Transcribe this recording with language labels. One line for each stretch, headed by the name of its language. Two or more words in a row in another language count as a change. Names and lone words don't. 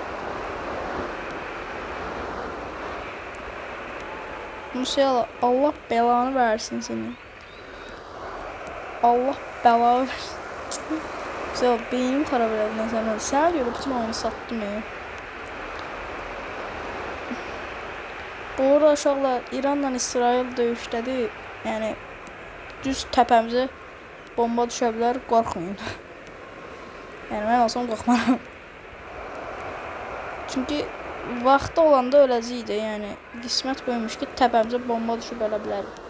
Turkish: Musiala Allah belanı versin senin. Allah belanı versin. Musiala beynim para verdin sen. Sana göre bütün oyunu sattım ya.
Azerbaijani: Bu arada uşaqlar İranla İsrail döyüşdədir. Yəni düz təpəmizə bomba düşə bilər, qorxmayın. Yəni mən olsam qorxmaram. Çünki vaxtı olanda öləcəydi. Yəni qismət böyümüş ki, təpəmizə bomba düşüb ölə bilər.